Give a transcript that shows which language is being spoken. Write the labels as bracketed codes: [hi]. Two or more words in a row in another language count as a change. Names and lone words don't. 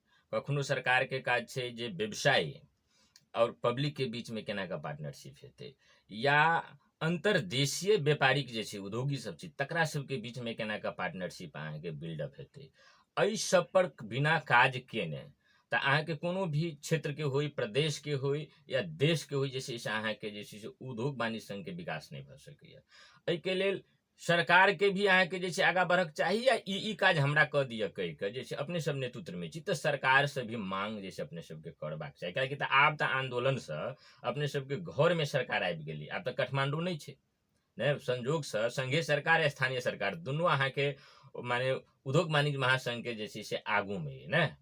[mai] कखनो सरकार के काज छै जे व्यवसायी और पब्लिक के बीच में केना का पार्टनरशिप हेतै, या अंतर्देशीय व्यापारिक जे छै उद्योगी सब छै तकरा सबके बीच में केना का पार्टनरशिप अहाँके बिल्डअप हेतै। एहि सब पर बिना काज केने तऽ अहाँके कोनो भी क्षेत्र के होई, प्रदेश के होई या देश के होई, जे छै से अहाँके जे छै से उद्योग वाणिज्य संघ के विकास नहीं भऽ सकैया। एहिके लेल सरकार के भी अहाँके जे छै आगाँ बढ़क चाही, या ई काज हमरा कऽ दिअ कहि कऽ जे छै अपने सब नेतृत्व में छी तऽ सरकार से भी मांग जे छै अपने सबके करबाक चाही। कियाकि तऽ आब तऽ आंदोलन से अपने सबके घर में सरकार आबि गेली, आब तऽ काठमांडू नहीं छै ने, संजोग से संघीय सरकार स्थानीय सरकार दुनू अहाँके माने उद्योग वाणिज्य महासंघ के जे छै से आगू में अइ ने।